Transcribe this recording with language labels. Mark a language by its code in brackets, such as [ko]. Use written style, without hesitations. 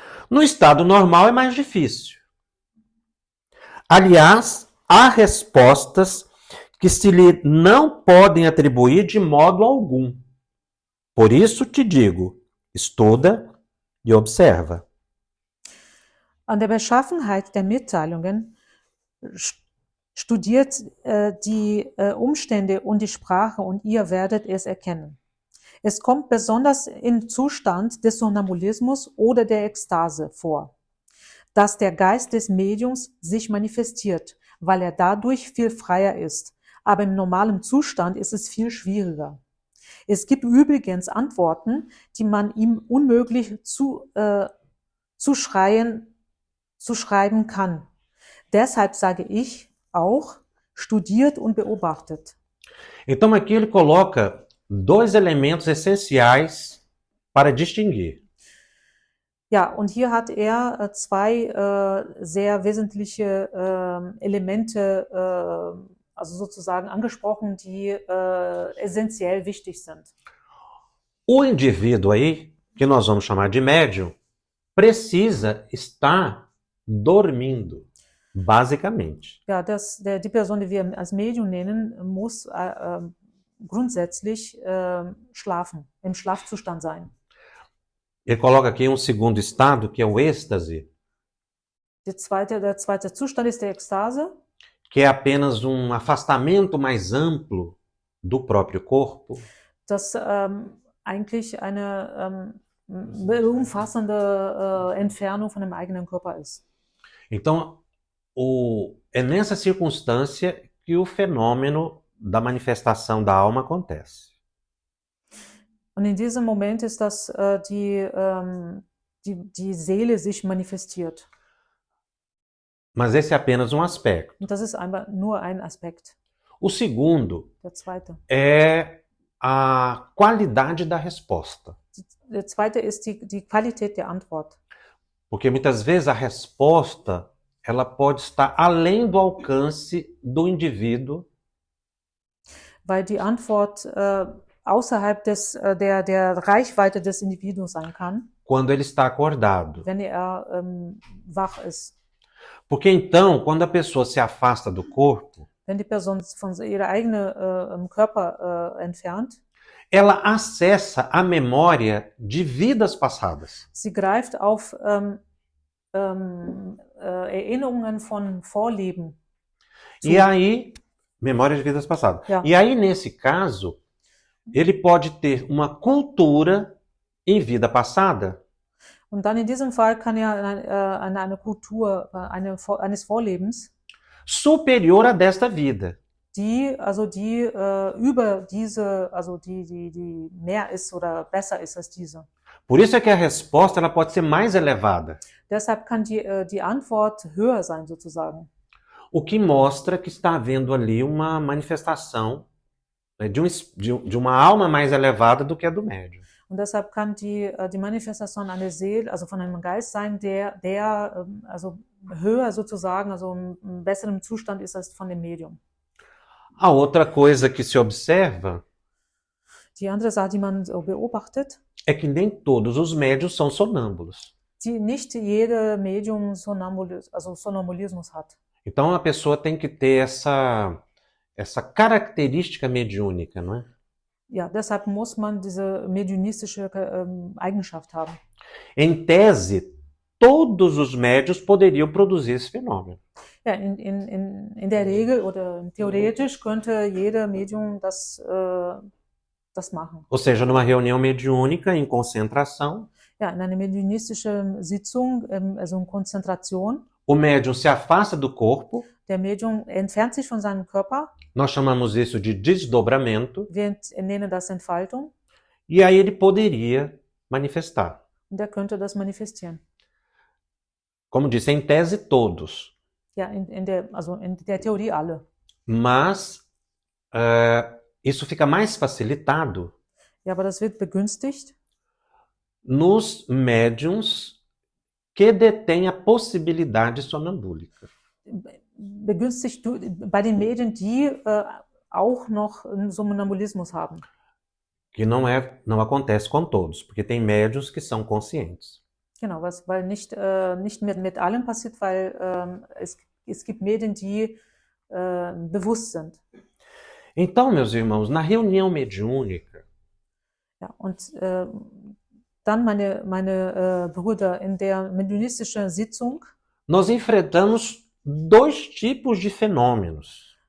[pt] No estado normal é mais difícil. Aliás, há respostas que se lhe não podem atribuir de modo algum. Por isso te digo, estuda e observa. [de] An der Beschaffenheit der Mitteilungen studiert die Umstände und die Sprache und ihr werdet es erkennen. Es kommt besonders im Zustand des Sonambulismus oder der Ekstase vor, dass der Geist des Mediums sich manifestiert, weil er dadurch viel freier ist. Aber im normalen Zustand ist es viel schwieriger. Es gibt übrigens Antworten, die man ihm unmöglich zuschreiben kann. Deshalb sage ich auch, studiert und beobachtet. [pt] Então aqui ele coloca dois elementos essenciais para distinguir. [de] Ja, und hier hat er zwei sehr wesentliche Elemente, also sozusagen angesprochen, die essentiell wichtig sind. [pt] O indivíduo aí, que nós vamos chamar de médium, precisa estar dormindo, basicamente. [de] Ja, die Person, die wir als Medium nennen, muss grundsätzlich schlafen, im Schlafzustand sein. [pt] Ele coloca aqui um segundo estado, que é o êxtase, [de] Der zweite Zustand ist der Ekstase, [pt] que é apenas um afastamento mais amplo do próprio corpo. [de] das eigentlich eine umfassende Entfernung von dem eigenen Körper ist. [pt] Então, é nessa circunstância que o fenômeno da manifestação da alma acontece. [de] Und in diesem Moment ist das die Seele sich manifestiert. [pt] Mas esse é apenas um aspecto. [de] Und das ist einfach nur ein Aspekt. [pt] O segundo [de] Der zweite. [pt] é a qualidade da resposta. [de] Der zweite ist die Qualität der Antwort. [pt] Porque muitas vezes a resposta ela pode estar além do alcance do indivíduo. [de] Weil die Antwort außerhalb der Reichweite des Individuums sein kann, [pt] Quando ele está acordado. [de] wenn er wach ist. [pt] Porque então, quando a pessoa se afasta do corpo, [de] Wenn die Person von ihrer eigenen Körper entfernt, [pt] ela acessa a memória de vidas passadas. [de] sie greift auf Erinnerungen von Vorleben. [pt] E aí, memória de vidas passadas. [de] Ja. [pt] E aí, nesse caso, ele pode ter uma cultura em vida passada [de] Und dann in diesem Fall kann er eine Kultur eines Vorlebens, [pt] superior a desta vida. [de] die über diese, also die mehr ist oder besser ist als diese. [pt] Por isso é que a resposta ela pode ser mais elevada, [de] Deshalb kann die Antwort höher sein, sozusagen. [pt] o que mostra que está havendo ali uma manifestação, né, de uma alma mais elevada do que a do médium. [de] Und deshalb kann die Manifestation einer Seele, also von einem Geist sein, der also höher sozusagen, also im besseren Zustand ist als von dem Medium. [pt] A outra coisa que se observa [de] Die andere Sache, die man so beobachtet, [pt] é que nem todos os médiuns são sonâmbulos. [de] nicht jede Medium Sonambulismus hat. [pt] Então a pessoa tem que ter essa característica mediúnica, não é? [de] Ja, deshalb muss man diese mediunistische Eigenschaft haben. [pt] Em tese, todos os médiuns poderiam produzir esse fenômeno. [de] Ja, in der Regel oder theoretisch könnte jeder Medium das machen. [pt] Ou seja, numa reunião mediúnica, em concentração, [de] Ja, in einer mediunistischen Sitzung, also in Konzentration, [pt] o médium se afasta do corpo, [de] der Medium entfernt sich von seinem Körper, [pt] nós chamamos isso de desdobramento, [de] wir nennen das Entfaltung, [pt] e aí ele poderia manifestar. [de] und er könnte das manifestieren. [pt] Como disse, em tese todos, [de] Ja, in der Theorie alle. [pt] mas isso fica mais facilitado [de] Ja, aber das wird begünstigt [pt] nos médiums que detêm a possibilidade sonambúlica. [de] begünstigt bei den Medien, die auch noch einen Somnambulismus haben. [pt] Que não acontece com todos, porque tem médiums que são conscientes. [de] Genau, weil nicht mit allen passiert, weil es gibt Medien, die bewusst sind. [pt] Então, meus irmãos, na reunião mediúnica, [de] Ja, und dann meine Brüder, in der mediunistischen Sitzung, [pt] nós enfrentamos dois tipos de fenômenos.